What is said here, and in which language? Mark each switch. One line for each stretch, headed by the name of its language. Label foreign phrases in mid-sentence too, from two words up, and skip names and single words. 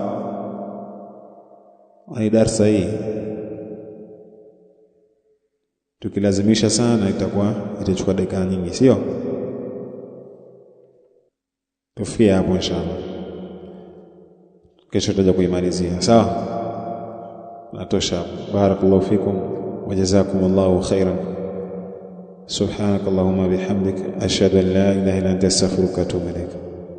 Swahili: Ni darasa hii tukilazimisha sana itachukua dakika nyingi, sio? Tufikie hapo inshallah, kesho tutaja kuimalizia. Sawa, natosha.
Arabic: بارك الله فيكم وجزاكم الله خيرا. سبحانك اللهم وبحمدك، أشهد أن لا إله إلا أنت، أستغفرك وأتوب إليك.